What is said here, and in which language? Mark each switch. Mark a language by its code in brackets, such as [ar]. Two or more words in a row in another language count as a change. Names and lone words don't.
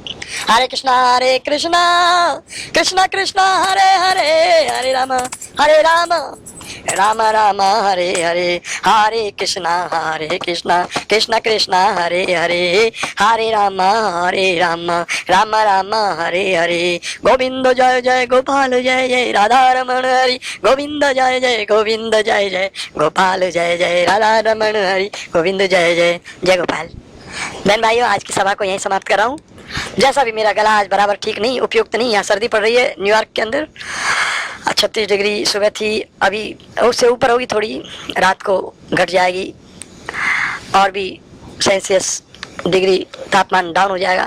[hi] हरे कृष्णा कृष्णा कृष्णा हरे हरे राम राम राम हरे हरे कृष्णा कृष्णा कृष्णा हरे हरे राम राम राम हरे हरे। गोविंद जय जय गोपाल जय जय राधा रमण हरि गोविंद जय गोपाल जय जय राधा रमण हरि गोविंद जय गोपाल। बहन भाइयों, आज की सभा को यहीं समाप्त कर रहा हूँ। जैसा भी मेरा गला आज बराबर ठीक नहीं, उपयुक्त नहीं, यहाँ सर्दी पड़ रही है न्यूयॉर्क के अंदर, 36 डिग्री सुबह थी, अभी उससे ऊपर होगी, थोड़ी रात को घट जाएगी और भी [en] Celsius degree [hi] तापमान डाउन हो जाएगा।